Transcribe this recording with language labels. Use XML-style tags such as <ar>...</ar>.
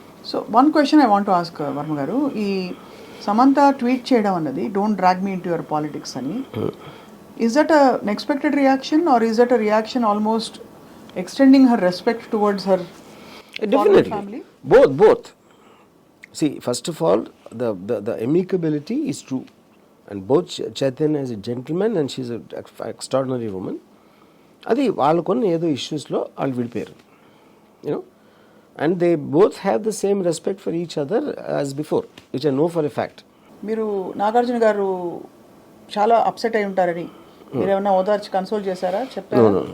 <en>so one question I want to ask Varma garu,</en> <te>ఈ Samantha tweet చేయడం అన్నది</te> <en>Don't drag me into your politics అని, is that an expected reaction or is that a reaction almost extending her respect towards her family? Both. See, first of all, the amicability is true, and both Chaitanya is a gentleman and she's an extraordinary woman.</en> <te>అది వాళ్ళకున్న ఏదో ఇష్యూస్లో వాళ్ళు విడిపోయారు,</te> <en>You know, and they both have the same respect for each other as before, which I know for a fact.</en> <te>మీరు నాగార్జున గారు చాలా upset అయి ఉంటారని మీరు ఏమన్నా ఓదార్చి కన్సోల్ చేశారా? చెప్పారా?</te>